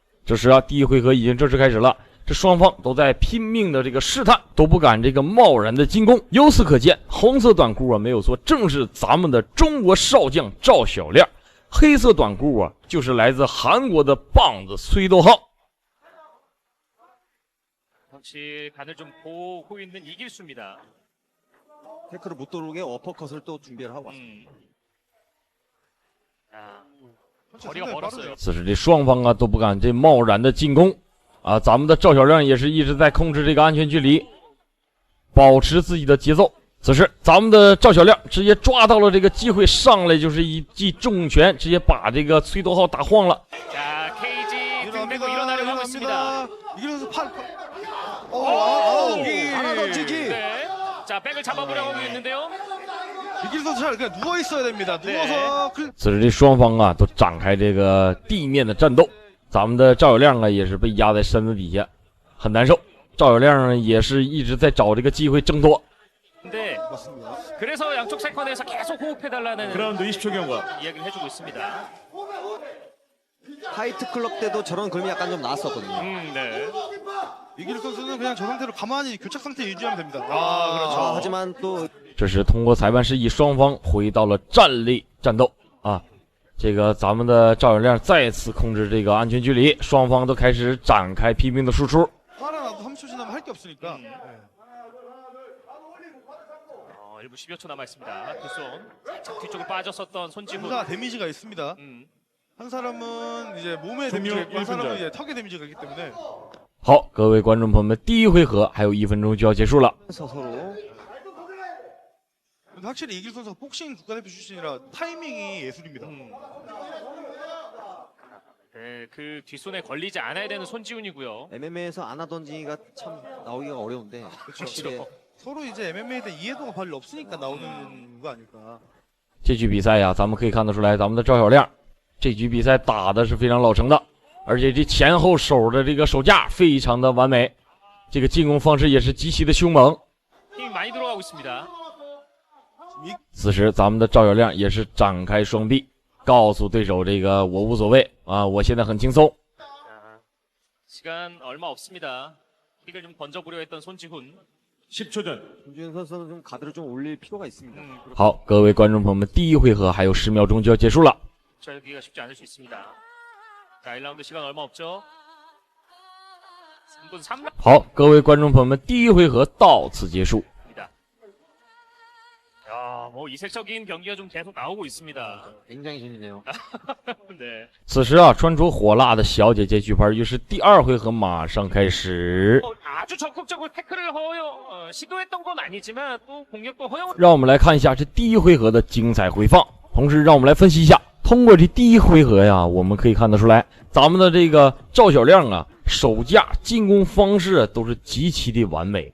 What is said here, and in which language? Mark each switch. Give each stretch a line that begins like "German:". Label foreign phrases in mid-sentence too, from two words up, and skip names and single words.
Chinese: 这时啊，第1回合已经正式开始了，这双方都在拼命的这个试探，都不敢这个贸然的进攻。由此可见，红色短裤啊没有错，正是咱们的中国少将赵小亮。黑色短裤啊，就是来自韩国的棒子崔逗浩。
Korean: 혹시 간을 좀 보고 있는 이길수입니다. 태클을 못 들어오게 어퍼컷을 또 준비를 하고 왔습니다. 거리가 멀었어요.
Chinese: 此时这双方啊都不敢这贸然的进攻啊，咱们的赵小亮也是一直在控制这个安全距离，保持自己的节奏。此时咱们的赵小亮直接抓到了这个机会，上来就是一记重拳，直接把这个崔逗浩打晃了。
Korean: 자, KG 등 메고 일어나려고 하고 있습니다. 이길수 팔. 하나 던지기. 네. 자, 백을 잡아보려고 하고 있는데요. 이길수 잘 그냥 누워 있어야 됩니다. 누워서.
Chinese: 此时这双方啊都展开这个地面的战斗，咱们的赵小亮啊也是被压在身子底下，很难受。赵小亮也是一直在找这个机会挣脱。
Korean: 네. 그래서 양쪽 세컨에서 계속 호흡해달라는 그라운드 20초 경과. 이야기를 해주고 있습니다. 하이트 클럽 때도 저런 그림이 약간 좀 나왔었거든요. 네. 이길수 선수는 그냥 저 상태로 가만히 교착 상태 유지하면 됩니다. 그렇죠. 하지만 또
Chinese: 这是通过裁判示意，双方回到了站立战斗啊。这个咱们的赵小亮再次控制这个安全距离，双方都开始展开拼命的输出。
Korean: 살아나도 30초 지나면 할 게 없으니까. 1분 10여 초 남아있습니다. 두 손 살짝 뒤쪽으로 빠졌었던 손지훈. 둘다 데미지가 있습니다. 한 사람은 이제 몸에 데미지가 있고 한 사람은 이제 턱에 데미지가 있기 때문에.
Chinese: 好，各位观众朋友们，第一回合还有1分钟就要结束了。
Korean: 확실히 이길 선수가 복싱 국가대표 출신이라 타이밍이 예술입니다. 네, 그 뒷손에 걸리지 않아야 되는 손지훈이고요. MMA에서 안아 던지기가 참 나오기가 어려운데 확실히 서로 이제 MMA에 대한 이해도가 별로 없으니까 나오는 거 아닐까.
Chinese: 这局比赛呀，咱们可以看得出来，咱们的赵小亮这局比赛打的是非常老成的，而且这前后手的这个手架非常的完美，这个进攻方式也是极其的凶猛。
Korean: 힘이 많이 들어가고 있습니다.
Chinese: 此时，咱们的赵小亮也是展开双臂，告诉对手这个我无所谓啊，我现在很轻松。
Korean: 시간 얼마 없습니다. 킥을 좀 던져보려 했던 손지훈. 10초 전. 김주현 선수는 좀 가드를 좀 올릴 필요가 있습니다.
Chinese: 好，各位观众朋友们，第一回合还有10秒钟就要结束了。
Korean: 절기가 쉽지 않을 수 있습니다. 자, 1라운드 시간 얼마 없죠? 3분 3라운드.
Chinese: 好，各位观众朋友们，第一回合到此结束。
Korean: 야, 뭐 이색적인 경기가 좀 계속 나오고 있습니다. 굉장히 재밌네요. 네.
Chinese: 此时啊，穿着火辣的小姐姐举牌，于是第2回合马上开始。
Korean: 아주 적극적으로 태클을 시도했던 건 아니지만 또 공격도 허용.
Chinese: 让我们来看一下这第一回合的精彩回放，同时让我们来分析一下。通过这第一回合呀，我们可以看得出来，咱们的这个赵小亮啊，手架、进攻方式都是极其的完美。